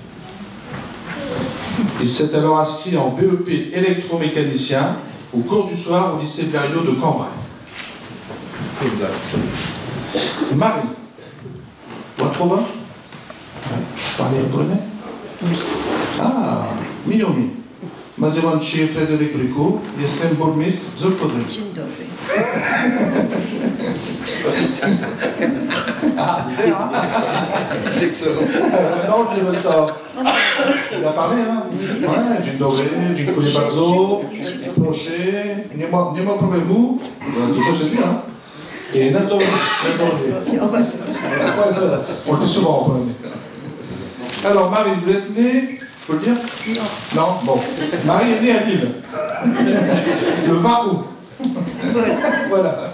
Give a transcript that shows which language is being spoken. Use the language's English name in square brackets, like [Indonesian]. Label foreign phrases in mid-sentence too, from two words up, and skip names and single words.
[French] Il s'est alors inscrit en BEP électromécanicien au cours du soir au lycée Blériot de Cambrai. Exact. Marie, Watrova? Parlez polonais? Oui. [Polish] Ah, miłomi. Nazywam się Fryderyk Bryku, jestem burmistrz Zolkodry. Dzień dobry. [French] C'est excellent. Non, je dis ça. Il a parlé, hein? Ouais, [Polish] dzień dobry, dziękuję bardzo, proszę, nie ma problemu. [French] Tout ça, j'ai dit, hein? Et Nazdoré. On le dit souvent en polonais. Alors, Marie, vous êtes née, faut le dire? Non. Bon. Marie est née à Lille. Le 20 août. Voilà.